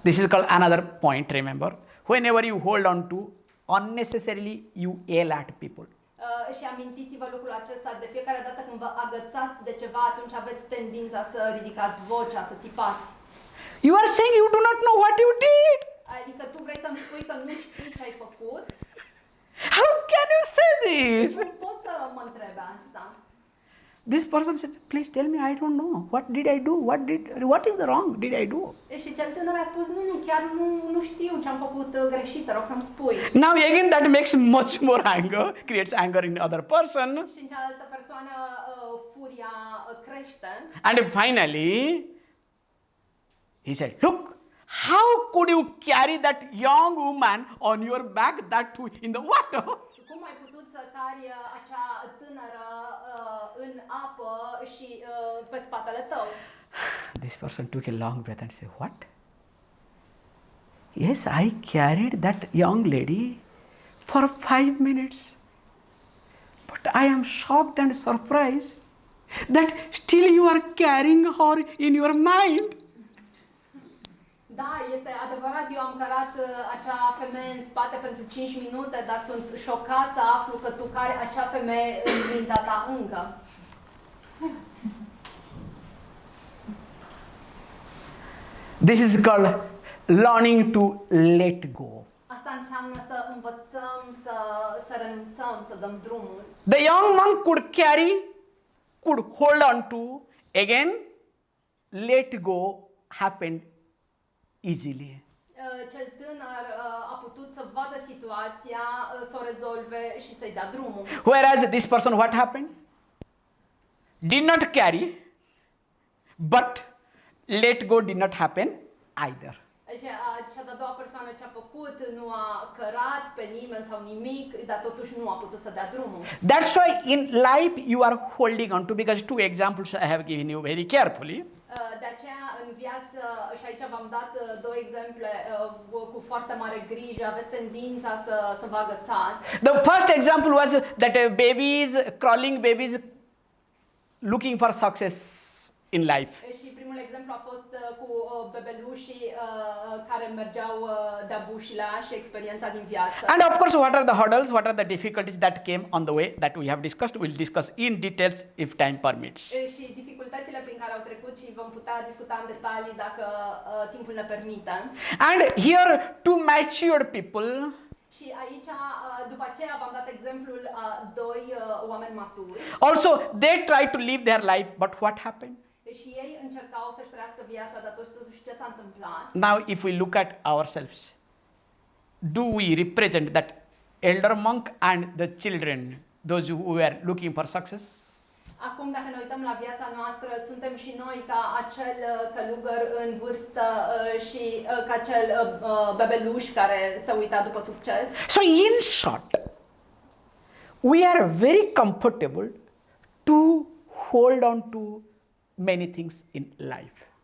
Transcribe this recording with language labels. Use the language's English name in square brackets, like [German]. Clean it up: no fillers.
[English] This is called another point, remember. Whenever you hold on to, unnecessarily you yell at people. [Romanian] Și amintiți-vă lucrul acesta, de fiecare dată când vă agățați de ceva, atunci aveți tendința să ridicați vocea, să țipați. [English] You are saying you do not know what you did. [Romanian] Adică tu vrei să-mi spui că nu știi ce ai făcut? [English] How can you say this? [Romanian] Cum pot să mă întrebe asta? [English] This person said, please tell me, I don't know. What did I do? What is the wrong did I do? [Romanian] Și cel tânăr a spus, nu, chiar nu știu ce am făcut greșit, te rog să-mi spui. [English] Now again that makes much more anger, creates anger in the other person. [Romanian] Și în cealaltă persoană furia crește. [English] And finally, he said, look, how could you carry that young woman on your back, that too in the water? [Romanian] Cum ai putut să cari acea tânără în apă și pe spatele tău? [English] This person took a long breath and said, what? Yes, I carried that young lady for 5 minutes. But I am shocked and surprised that still you are carrying her in your mind. [Romanian] Da, este adevărat, eu am cărat acea femeie în spate pentru 5 minute, dar sunt șocat să aflu că tu cari acea femeie în mintea ta încă. [English] This is called learning to let go. [Romanian] Asta înseamnă să învățăm, să renunțăm, să dăm drumul. [English] The young monk could hold on to, again, let go happened easily. [Romanian] Cel tânăr a putut să vadă situația, să o rezolve și să-i dea drumul. [English] Whereas this person, what happened? Did not carry, but let go did not happen either. [Romanian] Cea de-a doua persoană ce a făcut nu a cărat pe nimeni sau nimic, dar totuși nu a putut să dea drumul. [English] That's why in life you are holding on to, because two examples I have given you very carefully. [Romanian] De aceea în viață, și aici v-am dat două exemple cu foarte mare grijă, aveți tendința să vă agățați. [English] The first example was that crawling babies looking for success in life. [Romanian] Și primul exemplu a fost cu bebelușii care mergeau de-a bușilea și experiența din viață. [English] And of course, what are the hurdles, what are the difficulties that came on the way that we have discussed? We'll discuss in details if time permits. [Romanian] Și dificultățile prin care au trecut și vom putea discuta în detalii dacă timpul ne permite. [English] And here, two matured people. [Romanian] Și aici, după aceea, v-am dat exemplul doi oameni maturi. [English] Also, they tried to live their life, but what happened? [Romanian] Și ei încercau să-și trăiască viața, dar totuși ce s-a întâmplat? [English] Now, if we look at ourselves, do we represent that elder monk and the children, those who were looking for success? [Romanian] Acum, dacă ne uităm la viața noastră, suntem și noi ca acel călugăr în vârstă și ca acel bebeluș care se uita după succes. [English] So, in short, we are very comfortable to hold on to many things in life.